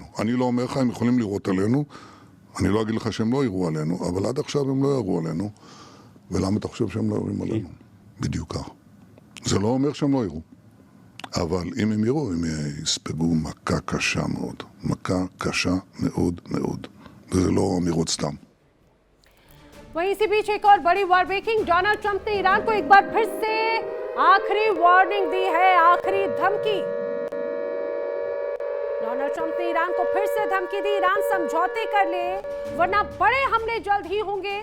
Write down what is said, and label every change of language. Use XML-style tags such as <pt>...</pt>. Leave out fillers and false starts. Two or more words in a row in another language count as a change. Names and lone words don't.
<he>אני לא אומר לך, הם יכולים לירות עלינו. אני לא אגיד לך שהם לא ירו עלינו, אבל עד עכשיו הם לא ירו עלינו. ולמה אתה חושב שהם לא יורים עלינו? בדיוק כך. זה לא אומר שהם לא ירו. אבל אם הם יראו, הם יספגו מכה קשה מאוד. מכה קשה מאוד מאוד. וזה לא אמירות סתם.</he> <hi>वहीं इसी बीच एक और बड़ी</hi> <en>war breaking.</en> <hi>डोनाल्ड ट्रंप ने ईरान को एक बार फिर से आखिरी वार्निंग दी है, आखिरी धमकी। डोनाल्ड ट्रंप ने ईरान को फिर से धमकी दी, ईरान समझौते कर ले वरना बड़े हमले जल्द ही होंगे।</hi>